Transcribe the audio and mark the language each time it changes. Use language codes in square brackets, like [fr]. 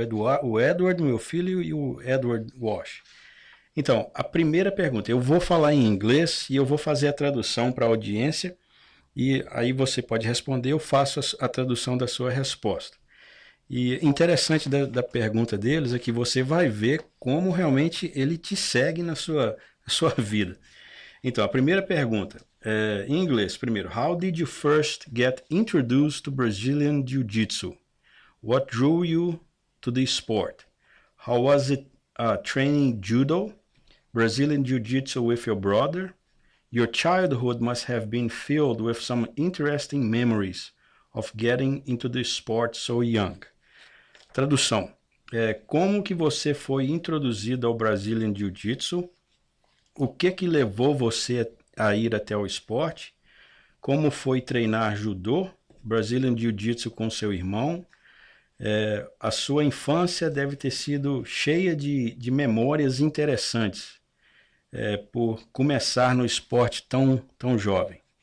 [pt] O Edward, meu filho, e o Edward Walsh. Então, a primeira pergunta, eu vou falar em inglês e eu vou fazer a tradução para a audiência, e aí você pode responder, eu faço a tradução da sua resposta. E interessante da pergunta deles é que você vai ver como realmente ele te segue na sua vida. Então, a primeira pergunta, em inglês, primeiro. [en] How did you first get introduced to Brazilian Jiu-Jitsu? What drew you to the sport? How was it training judo, Brazilian Jiu-Jitsu with your brother? Your childhood must have been filled with some interesting memories of getting into the sport so young. [pt] Tradução. Como que você foi introduzido ao Brazilian Jiu-Jitsu? O que levou você a ir até o esporte? Como foi treinar judô, Brazilian Jiu-Jitsu com seu irmão? A sua infância deve ter sido cheia de memórias interessantes por começar no esporte tão jovem.